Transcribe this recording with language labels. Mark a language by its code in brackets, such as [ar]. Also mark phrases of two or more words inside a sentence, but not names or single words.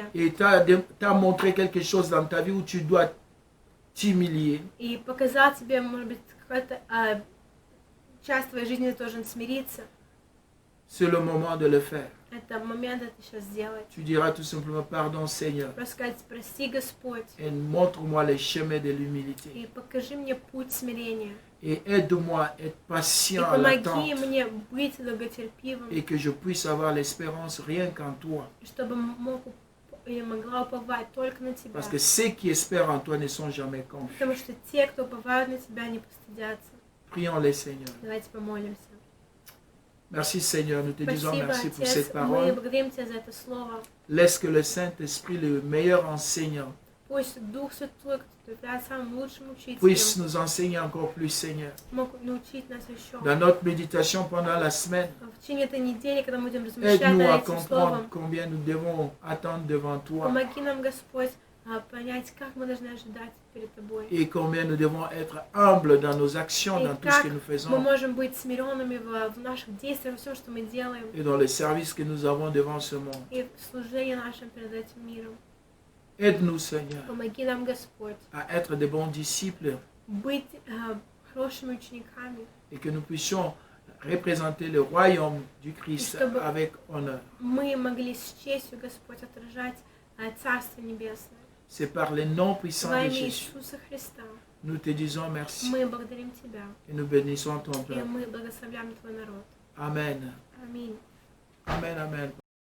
[fr] et t'a montré quelque chose dans ta vie où tu dois t'humilier, [ru] и показал тебе, может быть, какая-то часть твоей жизни ты должен смириться, [fr] c'est le moment de le faire. [ru] это момент это сейчас сделать. [fr] Tu diras tout simplement pardon Seigneur [ru] Просто сказать: прости, Господь, [fr] et montre-moi les chemins de l'humilité. [ru] и покажи мне путь смирения. [fr] Et aide-moi à être [ru] И [fr] patient à [ru] помоги [fr] l'attente [ru] мне быть долготерпивым, [fr] et que je puisse avoir l'espérance rien qu'en toi. [ru] чтобы я могла уповать только на Тебя. [fr] Parce que ceux qui espèrent en toi ne sont jamais confus. [ru] Потому что те, кто уповают на Тебя, не постыдятся. [fr] Prions-les Seigneur. [ru] Давайте помолимся. [fr] Merci Seigneur, nous te disons [ru] Спасибо, [fr] merci pour [ru] Отец. [fr] cette [ru] Мы [fr] parole. [ru] благодарим Тебя за это слово. [fr] Laisse que le Saint-Esprit, le meilleur enseignant, [ru] Пусть Дух Святой, который является самым лучшим [fr] puisse [ru] учителем, [fr] nous enseigner encore plus, Seigneur. [ru] мог научить нас еще. [fr] Dans notre méditation pendant la semaine, [ru] В течение этой недели, когда мы будем размышлять [fr] aide-nous à [ru] над этим [fr] comprendre [ru] словом, [fr] combien nous devons attendre devant toi [ru] помоги нам, Господь, понять, как мы должны ожидать перед Тобой. [fr] et combien nous devons être humbles dans nos actions, [ru] И [fr] dans tout ce [ru] как [fr] que nous [ru] мы [fr] faisons [ru] можем быть смиренными в наших действиях, во всем, что мы делаем, [fr] et dans les services que nous avons devant ce monde. [ru] и в служении нашем перед этим миром. [fr] Aide-nous, Seigneur, [ru] Помоги нам, Господь, [fr] à être des bons disciples [ru] быть хорошими учениками, [fr] et que nous puissions représenter le royaume du Christ [ru] Et чтобы- [fr] avec honneur. [ru] мы могли с честью, Господь, отражать Царство Небесное. [fr] C'est par les noms puissants [ru] Во [fr] de [ru] имя [fr] Jésus. [ru] Иисуса Христа [fr] Nous te disons merci [ru] мы благодарим Тебя, [fr] et nous bénissons ton [ru] и [fr] peuple. [ru] мы благословляем Твой народ. [fr] Amen. [ru] Аминь. [fr] Amen, amen.